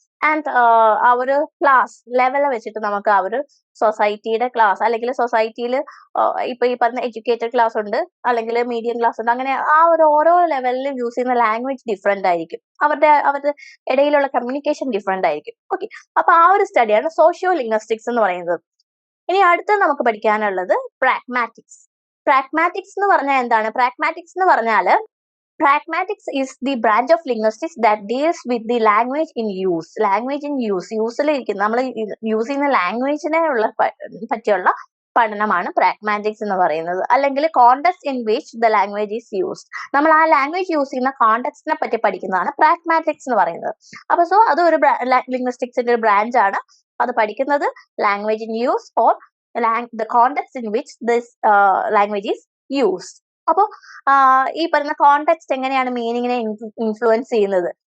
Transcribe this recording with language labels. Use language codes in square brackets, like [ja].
[ml] And ആ ഒരു class level വെച്ചിട്ട് നമുക്ക് ആ ഒരു സൊസൈറ്റിയുടെ ക്ലാസ്, അല്ലെങ്കിൽ സൊസൈറ്റിയിൽ ഇപ്പൊ ഈ പറഞ്ഞ എഡ്യൂക്കേറ്റഡ് ക്ലാസ് ഉണ്ട്, അല്ലെങ്കിൽ മീഡിയം ക്ലാസ് ഉണ്ട്. അങ്ങനെ ആ ഒരു ഓരോ ലെവലിലും യൂസ് ചെയ്യുന്ന ലാംഗ്വേജ് ഡിഫറെന്റ് ആയിരിക്കും. അവരുടെ ഇടയിലുള്ള കമ്മ്യൂണിക്കേഷൻ ഡിഫറെന്റ് ആയിരിക്കും. ഓക്കെ, അപ്പൊ ആ ഒരു സ്റ്റഡിയാണ് സോഷ്യോ ലിംഗ്വിസ്റ്റിക്സ് എന്ന് പറയുന്നത്. ഇനി അടുത്ത നമുക്ക് പഠിക്കാനുള്ളത് പ്രാഗ്മാറ്റിക്സ്. പ്രാഗ്മാറ്റിക്സ് എന്ന് പറഞ്ഞാൽ എന്താണ്? പ്രാഗ്മാറ്റിക്സ് എന്ന് പറഞ്ഞാൽ [en] Pragmatics is the branch of linguistics that deals with the language in use. Language in use. [ml] യൂസിലിരിക്കുന്ന, നമ്മൾ യൂസ് ചെയ്യുന്ന ലാംഗ്വേജിനെ പറ്റിയുള്ള പഠനമാണ് പ്രാഗ്മാറ്റിക്സ് എന്ന് പറയുന്നത്. അല്ലെങ്കിൽ [en] Context in which the language is used. [ml] നമ്മൾ ആ ലാംഗ്വേജ് യൂസ് ചെയ്യുന്ന കോണ്ടെക്സ്റ്റിനെ പറ്റി പഠിക്കുന്നതാണ് പ്രാഗ്മാറ്റിക്സ് എന്ന് പറയുന്നത്. അപ്പൊ അത് ഒരു ലിംഗ്വിസ്റ്റിക്സിന്റെ ഒരു ബ്രാഞ്ച് ആണ്. അത് പഠിക്കുന്നത് [en] Language in use or the context in which this language is used. [ml] അപ്പൊ ഈ പറയുന്ന കോണ്ടെക്സ്റ്റ് എങ്ങനെയാണ് മീനിങ്ങിനെ ഇൻഫ്ലുവൻസ് ചെയ്യുന്നത്?